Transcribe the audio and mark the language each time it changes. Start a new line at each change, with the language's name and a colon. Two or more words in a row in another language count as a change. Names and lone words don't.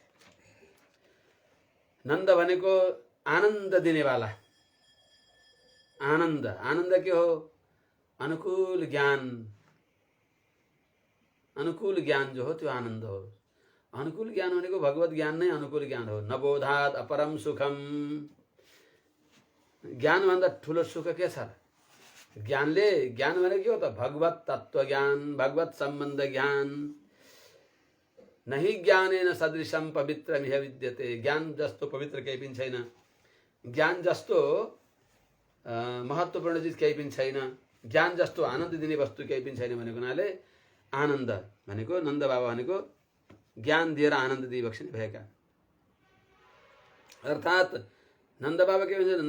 Nepali: नन्द भनेको आनन्द दिनेवाला। आनन्द आनन्द के हो? अनुकूल ज्ञान। अनुकूल ज्ञान जो हो त्यो आनन्द हो। अनुकूल ज्ञान भनेको भगवत ज्ञान नै अनुकूल ज्ञान हो।
Sanskrit: नबोधात् अपरम सुखम।
Nepali: ज्ञान भन्दा ठुलो सुख के छ? ज्ञानले, ज्ञान भनेको के हो त? भगवत तत्व ज्ञान, भगवत सम्बन्ध ज्ञान।
Sanskrit: नहि ज्ञानेन सदृशम पवित्रमिह विद्यते।
Nepali: ज्ञान जस्तो पवित्र केही पनि छैन। ज्ञान जस्तो महत्त्वपूर्ण चिज केही पनि छैन। ज्ञान जस्तो आनन्द दिने वस्तु केही पनि छैन भनेको हुनाले आनन्द भनेको, नन्द बाबा भनेको ज्ञान दिएर आनन्द दिइबक्सिने भएका। अर्थात् नन्द बाबा के भन्छ?